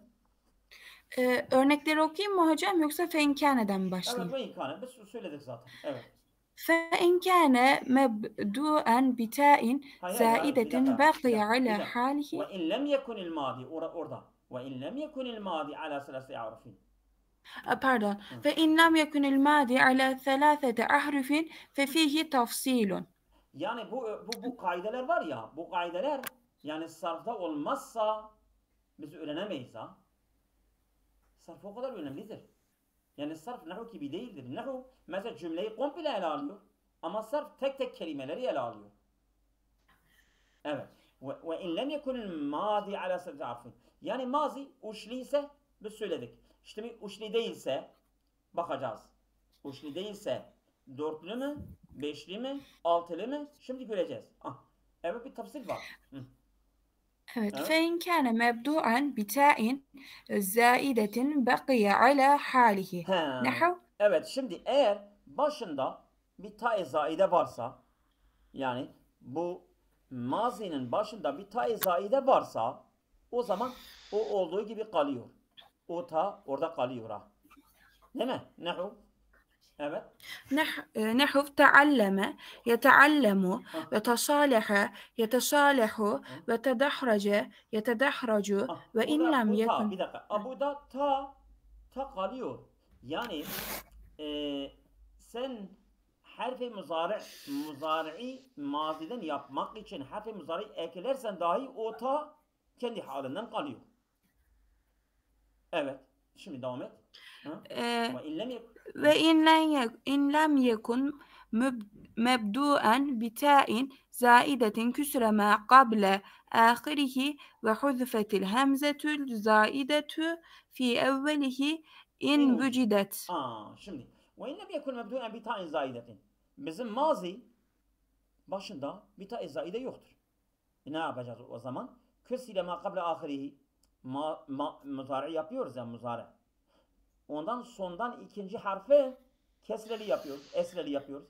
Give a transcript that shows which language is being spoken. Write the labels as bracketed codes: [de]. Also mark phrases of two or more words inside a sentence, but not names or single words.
[tr] Örnekleri okuyayım mı hocam yoksa feinkâne'den mi başlayayım? Evet, feinkâne. Biz söyledik zaten. Evet. [ar] فإن كان مبدوءا بتاء زائدة بقي على حاله. وإن لم يكن الماضي orada. وإن لم يكن الماضي على ثلاثة أحرف. [tr] Pardon. [ar] فإن لم يكن الماضي على ثلاثة أحرف ففيه تفصيل. [tr] Yani bu kaideler var ya, bu kaideler yani sarfta olmazsa biz öğrenemeyiz ha. Sarf o kadar önemlidir. Yani sarf nahu gibi değildir. Nahu mesela cümleyi komple ele alıyor ama sarf tek tek kelimeleri ele alıyor. Evet. [ar] وإن لم يكن الماضي على ثلاثة أحرف. [tr] Yani mazi uçlu ise biz söyledik. İşte uçlu değilse bakacağız. Uçlu değilse dörtlü mü, beşli mi, altılı mı? Şimdi göreceğiz. Evet bir tafsir var. Evet. [ar] فإن كان مبدوءا بتاء زائدة بقي على حاله. نحو. [tr] Evet şimdi eğer başında bir ta-i zaide varsa yani bu mazinin başında bir ta-i zaide varsa o zaman o olduğu gibi kalıyor. O ta orada kalıyor ha. Değil mi? Nahu. Evet. [ar] نحو تعلم يتعلم وتصالح يتصالح وتدحرج يتدحرج وإن لم يكن. [tr] Bir dakika. Bu da ta kalıyor. Yani sen harfi muzari'i maziden yapmak için harfi muzari eklersen dahi o ta kendi halinden kalıyor. Evet. Şimdi devam et. [ar] وإن لم يكن مبدوءا بتاء زائدة كسر ما قبل آخره وحذفت الهمزة الزائدة في أوله إن وجدت. [tr] Şimdi [ar] وإن لم يكن مبدوءا بتاء زائدة [tr] bizim mazi başında bir ta zaide yoktur. Ne yapacağız o zaman? [ar] كسر ما قبل آخره [tr] muzari yapıyoruz ya muzari. Ondan sondan ikinci harfi kesreli yapıyoruz, esreli yapıyoruz.